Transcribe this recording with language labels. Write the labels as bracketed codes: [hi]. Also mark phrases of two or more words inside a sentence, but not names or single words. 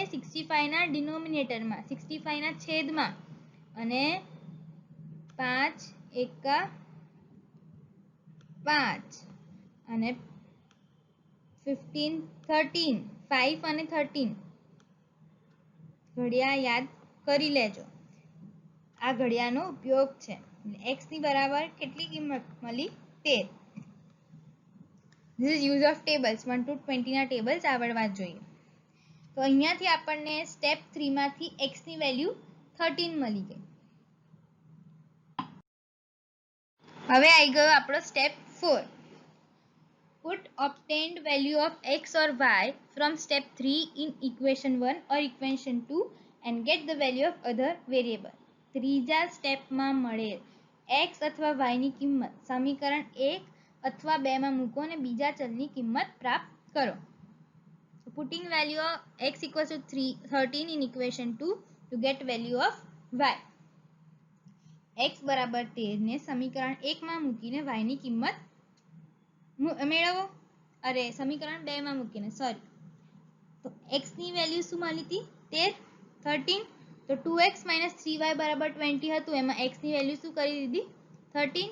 [gu] 65 ના ડિનોમિનેટરમાં, 65 ના છેદમાં, અને 5 × 5 અને 15 13, 5 અને 13. ઘડિયા યાદ કરી લેજો, આ ઘડિયાનો ઉપયોગ છે. x ની બરાબર કેટલી કિંમત મળી? 13. [en] This is use of tables. 1 to 20 [gu] ના ટેબલ્સ આવડવા જોઈએ. તો અહીંયાથી આપણને સ્ટેપ 3 માંથી x ની વેલ્યુ 13 મળી ગઈ. હવે આવી ગયો આપણો સ્ટેપ 4. [en] Put obtained value of x or y from step 3 in equation 1 or equation 2 and get the value of other variable. [gu] ત્રીજા સ્ટેપમાં મળેલ x અથવા y ની કિંમત સમીકરણ 1 અથવા 2 માં મૂકો અને બીજા ચલની કિંમત પ્રાપ્ત કરો. [en] Putting value of x = 13 in equation 2 to get value of y. [gu] x = 13 ને સમીકરણ 1 માં મૂકીને y ની કિંમત મેળવો. અરે સમીકરણ 2 માં મૂકીને, સોરી. તો x ની વેલ્યુ શું મળી હતી? 13. તો 2x - 3y = 20 હતું, એમાં x ની વેલ્યુ શું કરી દીધી? 13.